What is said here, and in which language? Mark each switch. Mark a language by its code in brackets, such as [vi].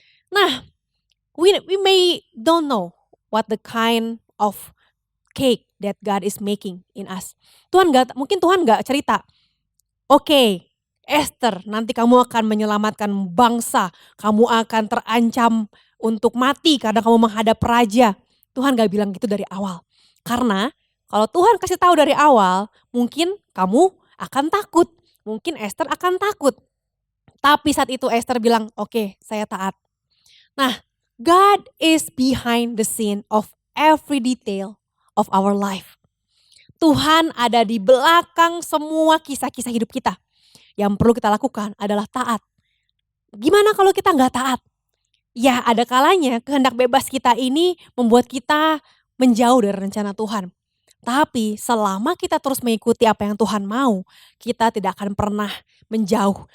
[en] Nah, we may don't know what the kind of cake that God is making in us. [id] Mungkin Tuhan gak cerita, oke, Esther nanti kamu akan menyelamatkan bangsa, kamu akan terancam untuk mati karena kamu menghadap raja. Tuhan gak bilang gitu dari awal. Karena kalau Tuhan kasih tahu dari awal, mungkin kamu akan takut. Mungkin Esther akan takut. Tapi saat itu Esther bilang, oke, saya taat. [en] Nah, God is behind the scene of every detail of our life. [id] Tuhan ada di belakang semua kisah-kisah hidup kita. Yang perlu kita lakukan adalah taat. Gimana kalau kita gak taat? Ya ada kalanya kehendak bebas kita ini membuat kita menjauh dari rencana Tuhan. Tapi selama kita terus mengikuti apa yang Tuhan mau, kita tidak akan pernah menjauh.